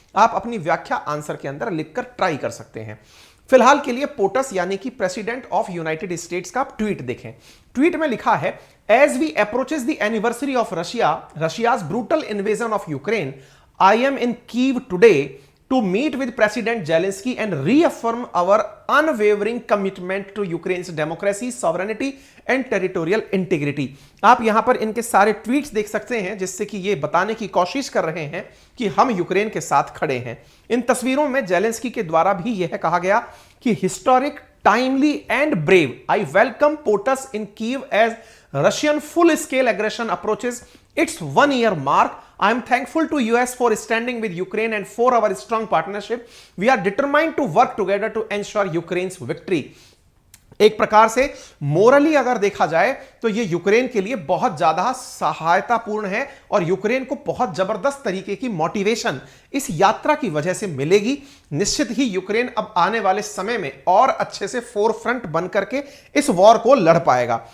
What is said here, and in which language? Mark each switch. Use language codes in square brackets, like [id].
[hi] आप अपनी व्याख्या आंसर के अंदर लिखकर ट्राई कर सकते हैं। फिलहाल के लिए पोटस यानी कि प्रेसिडेंट ऑफ यूनाइटेड स्टेट्स का ट्वीट देखें। ट्वीट में लिखा है, [en] As we approaches the anniversary of Russia's brutal invasion of Ukraine, I am in Kyiv today to meet with President Zelensky and reaffirm our unwavering commitment to Ukraine's democracy, sovereignty and territorial integrity। [hi] आप यहां पर इनके सारे tweets देख सकते हैं जिससे कि ये बताने की कोशिश कर रहे हैं कि हम यूक्रेन के साथ खड़े हैं। इन तस्वीरों में जेलेंस्की के द्वारा भी यह कहा गया कि [en] Historic, timely and brave, I welcome POTUS in Kyiv as Russian full-scale aggression approaches its 1-year mark. I am thankful to US for standing with Ukraine and for our strong partnership. We are determined to work together to ensure Ukraine's victory. [hi] एक प्रकार से मोरली अगर देखा जाए तो यह Ukraine के लिए बहुत ज्यादा सहायतापूर्ण है और यूक्रेन को बहुत जबरदस्त तरीके की मोटिवेशन इस यात्रा की वजह से मिलेगी। निश्चित ही यूक्रेन अब आने वाले समय में और अच्छे से फोरफ्रंट बन करके इस वॉर को लड़ पाएगा।